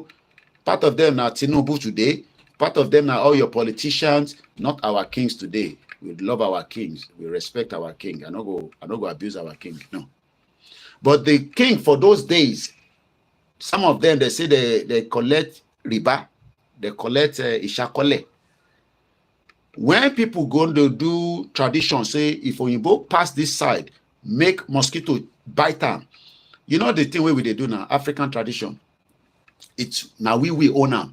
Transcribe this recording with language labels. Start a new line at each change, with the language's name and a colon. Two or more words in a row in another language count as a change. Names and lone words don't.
Nigerian Pidgin: Part of them now Tinubu today, part of them now all your politicians, not our kings today. We love our kings. We respect our king. I don't go abuse our king. No. But the king for those days, some of them, they say they collect riba. They collect ishakole. When people go to do tradition, say, if Oyinbo pass this side, make mosquito bite them. You know the thing where we they do now, African tradition. It's now we own them.